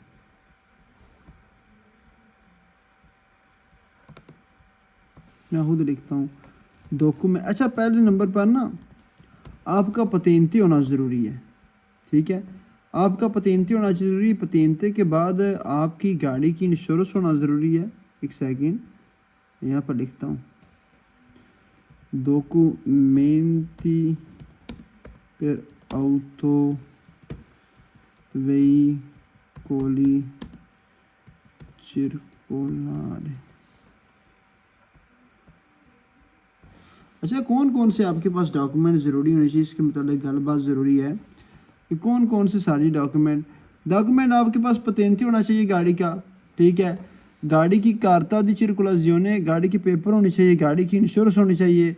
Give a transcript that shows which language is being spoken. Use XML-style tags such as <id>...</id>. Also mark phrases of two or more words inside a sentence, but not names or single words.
<ur>میں خود لکھتا ہوں ڈاکومنٹ. اچھا پہلے نمبر پر نا آپ کا پتینتی ہونا ضروری ہے. ٹھیک ہے، آپ کا پتینتی ہونا ضروری ہے. پتینتے کے بعد آپ کی گاڑی کی انشورنس ہونا ضروری ہے. ایک سیکنڈ یہاں پر لکھتا ہوں</ur> <it>documenti per auto veicoli circolari.</it> <ur>اچھا کون سے آپ کے پاس ڈاکومنٹ ضروری ہونے چاہیے، اس کے متعلق گل بات ضروری ہے کہ کون سے ساری ڈاکومنٹ آپ کے پاس پتینتی ہونا چاہیے گاڑی کا. ٹھیک ہے، گاڑی کی</ur> <it>carta di circolazione,</it> <ur>گاڑی کے پیپر ہونے چاہیے، گاڑی کی انشورنس ہونی چاہیے.</ur>